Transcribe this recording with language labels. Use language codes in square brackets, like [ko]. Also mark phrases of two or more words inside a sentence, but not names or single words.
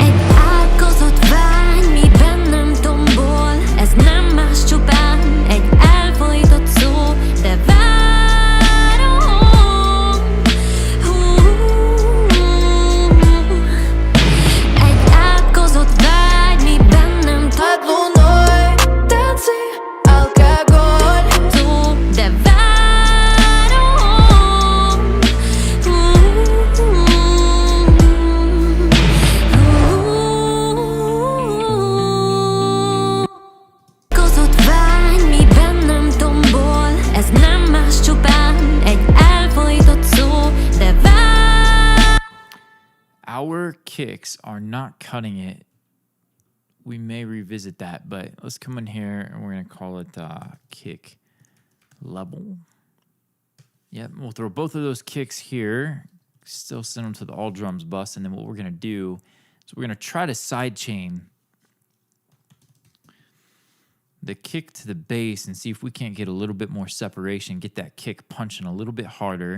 [hu] Egy átkozott vágy, mi bennem tombol. Ez nem más, csupán egy elfojtott szó, de várom. Egy átkozott vágy, mi bennem [ru] Под [hu] tombol. [ru] луной танцы, алкоголь. [hu] Szó, de várom. Kozott vágy, mi bennem tombol. Ez nem más, csupán egy elfojtott szó, de várom. [en] Our kicks are not cutting it. We may revisit that, but let's come in here and we're going to call it kick level. Yep, we'll throw both of those kicks here. Still send them to the all drums bus. And then what we're going to do is we're going to try to sidechain the kick to the bass and see if we can't get a little bit more separation, get that kick punching a little bit harder.